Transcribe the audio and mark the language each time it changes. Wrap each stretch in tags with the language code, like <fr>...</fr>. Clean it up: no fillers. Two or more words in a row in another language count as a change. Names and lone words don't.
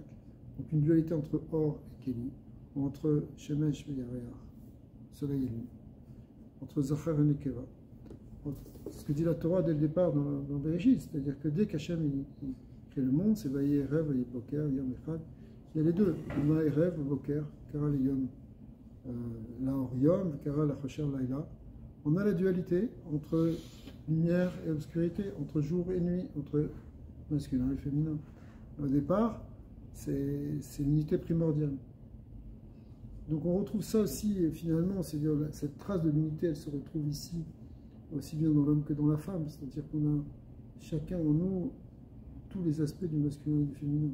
<fr>Donc une dualité entre Or et Keli, ou entre Shemesh et Yareach, soleil et lune, entre Zachar et Nekeva. C'est ce que dit la Torah dès le départ dans Bereshit, c'est-à-dire que dès qu'Hachem il crée le monde, c'est</fr> <he>ויהי ערב, ויהי בוקר, יום אחד.</he> <fr>Il y a les deux,</fr> <he>ויהי ערב, בוקר, קרא ליום, לאור יום, קרא לחושך לילה.</he> <fr>On a la dualité entre lumière et obscurité, entre jour et nuit, entre masculin et féminin. Au départ, c'est l'unité primordiale. Donc on retrouve ça aussi, et finalement, c'est-à-dire cette trace de l'unité, elle se retrouve ici aussi bien dans l'homme que dans la femme, c'est-à-dire qu'on a chacun en nous tous les aspects du masculin et du féminin.</fr>